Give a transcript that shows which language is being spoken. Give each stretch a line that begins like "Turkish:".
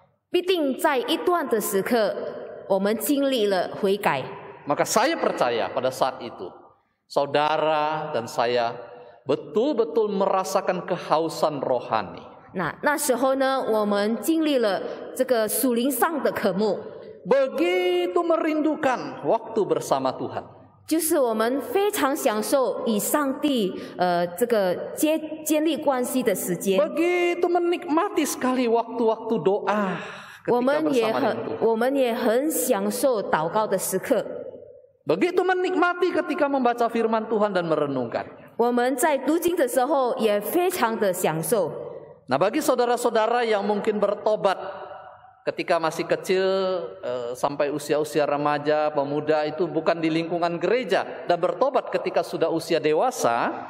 Chinese: 必定在一段的时刻，我们经历了悔改。
Indonesian: maka saya percaya pada saat itu saudara dan saya betul-betul merasakan kehausan rohani.
Chinese: 那时候呢，我们经历了这个属灵上的渴慕，
Indonesian: Begitu merindukan waktu bersama Tuhan.
Chinese: 就是我们非常享受与上帝这个建立关系的时间。
Indonesian: Begitu menikmati sekali waktu-waktu doa ketika
Chinese: 我
Indonesian: bersama
Chinese: 们
Indonesian: dengan Tuhan.
Chinese: 也很享受祷告的时刻。
Indonesian: Begitu menikmati ketika membaca firman Tuhan dan merenungkan.
Chinese: 我们在读经的时候也非常的享受。
Indonesian: Nah, bagi saudara-saudara yang mungkin bertobat ketika masih kecil sampai usia-usia remaja, pemuda, itu bukan di lingkungan gereja, dan bertobat ketika sudah usia dewasa,